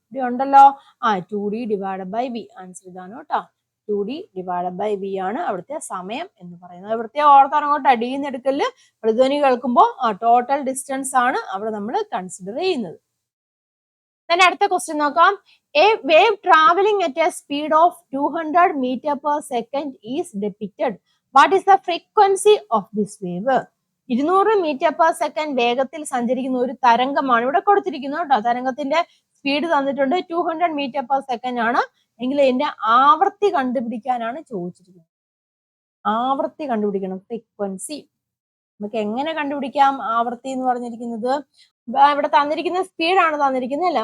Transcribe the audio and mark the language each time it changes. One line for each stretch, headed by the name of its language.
Malayalam: ഇവിടെ ഉണ്ടല്ലോ 2d divided by v. Answer ഇതാണ് കേട്ടോ. 2d ഡിവൈഡഡ് ബൈ v ആണ് അവിടുത്തെ സമയം എന്ന് പറയുന്നത്. പ്രത്യേകം ഓർത്തറങ്ങോട്ട് അടിയിൽ നിന്ന് എടുക്കല് പ്രതിധ്വനി കേൾക്കുമ്പോൾ ടോട്ടൽ ഡിസ്റ്റൻസ് ആണ് അവിടെ നമ്മൾ കൺസിഡർ ചെയ്യുന്നത്. then അടുത്ത ക്വസ്റ്റ്യൻ നോക്കാം.
English: A wave traveling at a speed of 200 meter per second is depicted. What is the frequency of this wave?
Malayalam: 200 meter per second വേഗത്തിൽ സഞ്ചരിക്കുന്ന ഒരു തരംഗമാണ് ഇവിടെ കൊടുത്തിരിക്കുന്നത് കേട്ടോ. തരംഗത്തിന്റെ സ്പീഡ് തന്നിട്ടുണ്ട്, 200 meter per second ആണ്. എങ്കിൽ ഇതിന്റെ ആവൃത്തി കണ്ടുപിടിക്കാനാണ് ചോദിച്ചിരിക്കുന്നത്. ആവൃത്തി കണ്ടുപിടിക്കണം, ഫ്രീക്വൻസി. നമുക്ക് എങ്ങനെ കണ്ടുപിടിക്കാം ആവൃത്തി എന്ന് പറഞ്ഞിരിക്കുന്നത്? ഇവിടെ തന്നിരിക്കുന്ന സ്പീഡാണ് തന്നിരിക്കുന്നത് അല്ലേ?